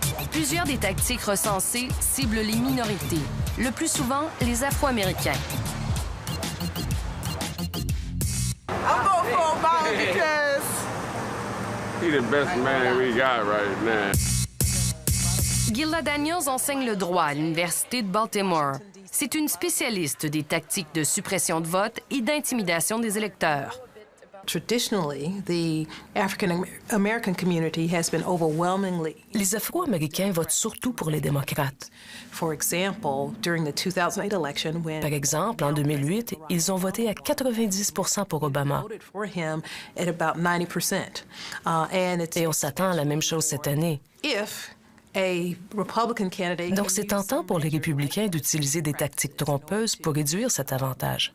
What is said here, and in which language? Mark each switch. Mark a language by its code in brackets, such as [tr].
[fr] Plusieurs des tactiques recensées ciblent les minorités, le plus souvent les Afro-Américains. [en] I'm going for Obama because he's the best man we got right now. [fr] Gilda Daniels enseigne le droit à l'Université de Baltimore. C'est une spécialiste des tactiques de suppression de vote et d'intimidation des électeurs. [en] Traditionally, the African-American community has been overwhelmingly. [fr] Les Afro-Américains votent surtout pour les démocrates. [en] For example, during the 2008 election, when [fr] Par exemple, en 2008, ils ont voté à 90% pour Obama. [en] voted for him at about 90%. [fr] Et on s'attend à la même chose cette année. [en] If a Republican candidate [fr] Donc, c'est tentant pour les républicains d'utiliser des tactiques trompeuses pour réduire cet avantage.